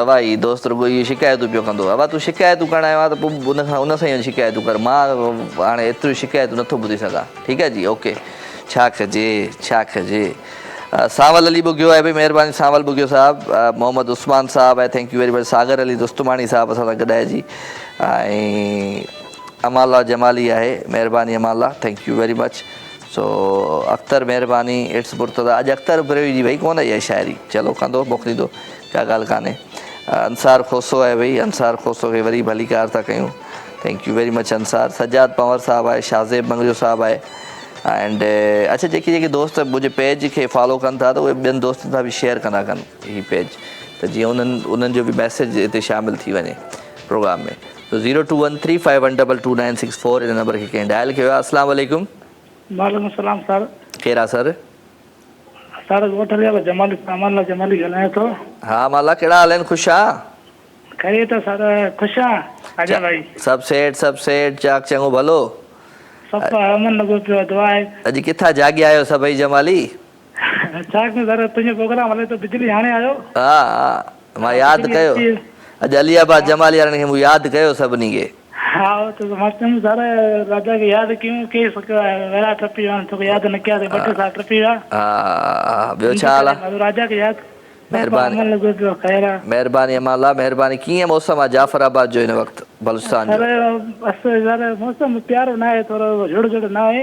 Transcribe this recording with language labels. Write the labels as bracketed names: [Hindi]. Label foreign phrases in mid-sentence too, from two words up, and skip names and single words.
[Sindhi] भाई दोस्त रुगो इहे शिकायतूं पियो कंदो। अब तूं शिकायतूं करण आयो आहे त पोइ उन सां ई शिकायतूं कर। मां हाणे एतिरियूं शिकायतूं नथो ॿुधी सघां। ठीकु आहे जी, ओके। छा कजे छा कजे। सावल अली ॿुगियो आहे, भई महिरबानी सावल ॿुगियो साहिबु। मोहम्मद उस्मान साहिबु आहे, [English] thank you very much. [Sindhi] सागर अली दुस्तुमाणी साहिबु असां सां गॾाए जी। ऐं अमाला जमाली आहे, महिरबानी अमाला, [English] thank you very much. [Sindhi] सो अख्तर महिरबानी, इट्स मुर्तज़ा। अॼु अख्तर ब्रेवी जी भई कोन इहा शाइरी, चलो कंदो मोकिलींदो, का ॻाल्हि कान्हे। अंसार खोसो आहे भई, अंसार खोसो खे वरी भली कार था कयूं, [English] thank you very much अंसार। [Sindhi] सजाद पंवर साहिबु आहे, शाज़ेब मंगजो साहिबु आहे। एंड अच्छा, जेके दोस्त मुंहिंजे पेज खे फॉलो कनि था त उहे ॿियनि दोस्तनि सां बि शेयर कंदा कनि हीअ पेज, त जीअं उन्हनि जो बि मैसेज हिते शामिलु थी वञे प्रोग्राम में। तो 021351222964 इन नंबर खे कंहिं डायल कयो आहे। अस्सलाम वालेकुम। वालेकुम सलाम सर। केरु आहे सर? सर ॻोठ जमाली अमाला जमाली ॻाल्हायां थो। हा अमाला, कहिड़ा हाल आहिनि? ख़ुशि आहे? खैरियत आहे सर, ख़ुशि आहियां। आजा भाई सभु सेठ चाक चङो भलो? सभु अमन लॻो पियो, दुआ आहे। अॼु किथां जाॻिया आहियो सभई जमाली? चाक में सर तुंहिंजो प्रोग्राम हले तो, बिजली हाणे आयो। हा हा, मां यादि कयो अॼु अलियाबाद जमाली वारनि खे मूं यादि कयो सभिनी खे। हा तो मस्त सर, राजा खे यादि कयूं के वेला टपी विया, तोखे यादि न कयासीं, 2 साल टपी विया। हा ॿियो छा हाल आहे? राजा खे यादि। महिरबानी लॻो पियो, ख़ैर आहे। महिरबानी अमाला, महिरबानी। कीअं मौसम आहे जाफराबाद जो हिन वक़्तु, बलुस्तान जो? सर मौसम प्यारो न आहे, थोरो झुड़ झुड़ न आहे।